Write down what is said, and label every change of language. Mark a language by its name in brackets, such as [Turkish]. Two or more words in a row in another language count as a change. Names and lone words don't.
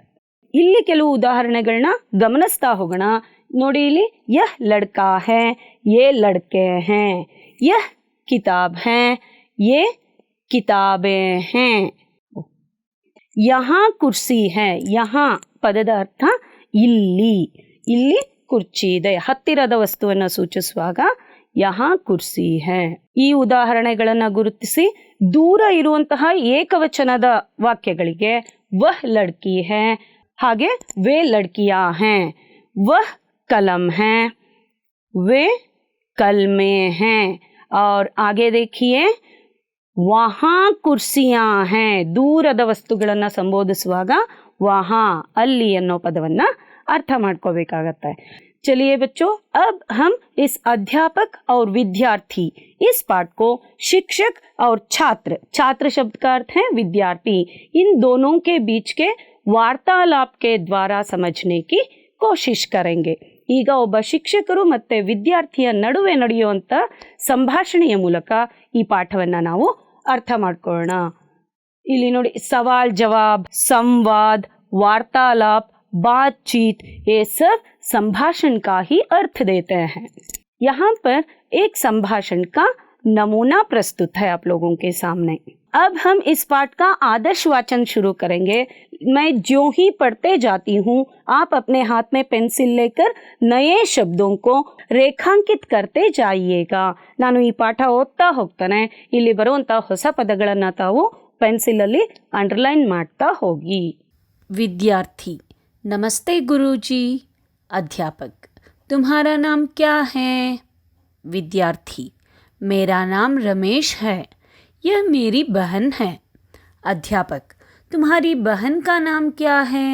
[Kannada] ಇಲ್ಲಿ ಕೆಲವು ಉದಾಹರಣೆಗಳನ್ನ ಗಮನಿಸ್ತಾ ಹೋಗೋಣ. ನೋಡಿ, ಇಲ್ಲಿ [Hindi] यह लड़का है, ये लड़के हैं, यह किताब है, ये किताबें हैं, यहाँ कुर्सी है, [Kannada] ಯಹಾ ಪದದ ಅರ್ಥ ಇಲ್ಲಿ, ಇಲ್ಲಿ ಕುರ್ಚಿ ಇದೆ, ಹತ್ತಿರದ ವಸ್ತುವನ್ನು ಸೂಚಿಸುವಾಗ [Hindi] यहाँ कुर्सी है. [Kannada] ಈ ಉದಾಹರಣೆಗಳನ್ನ ಗುರುತಿಸಿ ದೂರ ಇರುವಂತಹ ಏಕವಚನದ ವಾಕ್ಯಗಳಿಗೆ [Hindi] वह लड़की है, हागे वे लड़कियाँ हैं, वह कलम है, वे कलमे हैं. और आगे देखिए, वहाँ कुर्सियाँ हैं, [Kannada] ದೂರದ ವಸ್ತುಗಳನ್ನು ಸಂಬೋಧಿಸುವಾಗ ವಹಾ ಅಲ್ಲಿ ಅನ್ನೋ ಪದವನ್ನ ಅರ್ಥ ಮಾಡ್ಕೋಬೇಕಾಗತ್ತೆ. [Hindi] चलिए बच्चों, अब हम इस अध्यापक और विद्यार्थी इस पाठ को शिक्षक और छात्र, छात्र शब्द का अर्थ है विद्यार्थी, इन दोनों के बीच के वार्तालाप के द्वारा समझने की कोशिश करेंगे. [Kannada] ಈಗ ಒಬ್ಬ ಶಿಕ್ಷಕರು ಮತ್ತೆ ವಿದ್ಯಾರ್ಥಿಯ ನಡುವೆ ನಡೆಯುವಂತ ಸಂಭಾಷಣೆಯ ಮೂಲಕ ಈ ಪಾಠವನ್ನ ನಾವು ಅರ್ಥ ಮಾಡ್ಕೊಳ್ಳೋಣ. ಇಲ್ಲಿ ನೋಡಿ, [Hindi] सवाल जवाब, संवाद, वार्तालाप, बातचीत, ये सब संभाषण का ही अर्थ देते हैं. यहाँ पर एक संभाषण का नमूना प्रस्तुत है आप लोगों के सामने. अब हम इस पाठ का आदर्श वाचन शुरू करेंगे. मैं ज्यों ही पढ़ते जाती हूँ, आप अपने हाथ में पेंसिल लेकर नए शब्दों को ರೇಖಾಂಕಿತ करते जाइएगा. [Kannada] ನಾನು ಈ ಪಾಠ ಓದ್ತಾ ಹೋಗ್ತಾನೆ, ಇಲ್ಲಿ ಬರುವಂತ ಹೊಸ ಪದಗಳನ್ನ ತಾವು ಪೆನ್ಸಿಲ್ ಅಲ್ಲಿ ಅಂಡರ್ಲೈನ್ ಮಾಡ್ತಾ ಹೋಗಿ. [Hindi] विद्यार्थी: नमस्ते गुरुजी. अध्यापक: तुम्हारा नाम क्या है? विद्यार्थी: मेरा नाम रमेश है, यह मेरी बहन है. अध्यापक: तुम्हारी बहन का नाम क्या है?